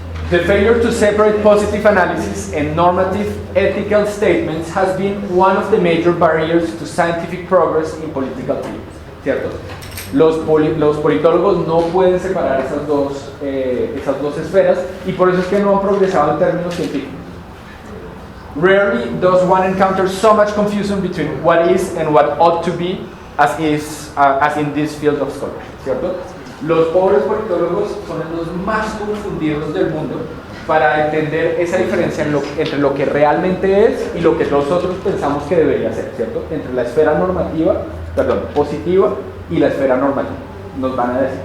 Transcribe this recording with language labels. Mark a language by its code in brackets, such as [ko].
[en] The failure to separate positive analysis and normative ethical statements has been one of the major barriers to scientific progress in political theory, [es] ¿cierto? Los politólogos no pueden separar esas dos esferas y por eso es que no han progresado en términos científicos. [en] Rarely does one encounter so much confusion between what is and what ought to be as in this field of scholarship, [es] ¿cierto? Los pobres politólogos son los más confundidos del mundo para entender esa diferencia entre lo que realmente es y lo que nosotros pensamos que debería ser, ¿cierto? Entre la esfera positiva y la esfera normativa, nos van a decir.